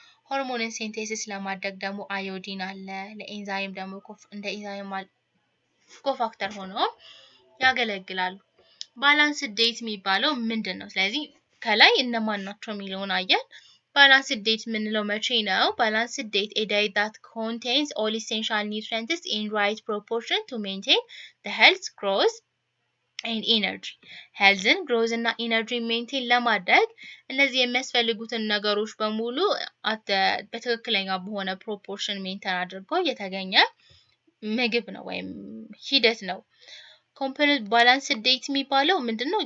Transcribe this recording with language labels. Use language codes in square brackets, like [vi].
[am] ሆርሞንን ሲንቴሲስ ለማድረግ ደግሞ አዮዲን አለ። ለኤንዛይም ደግሞ እንደ ኤንዛይም ኮፋክተር ሆኖ ያገለግላሉ። ባላንስ ዴት የሚባለው ምንድን ነው? ስለዚህ ከላይ እነማን ናቸው የሚለውን አየን። ባላንስ ዴት የምንለው መቼ ነው? [en] ባላንስ ዴት a diet that contains all essential nutrients in right proportion to maintain the health, growth and energy. [am] ሄልዝን ግሮዝ እና ኢነርጂ ሜንቴን ለማድረግ እነዚህ የሚያስፈልጉትን ነገሮች በሙሉ በትክክለኛ በሆነ ፕሮፖርሽን ሜንቴን አድርጎ የተገኘ ምግብ ነው ወይም ሂደት ነው። ኮምፖነንት ባላንስ ዴት የሚባለው ምንድነው?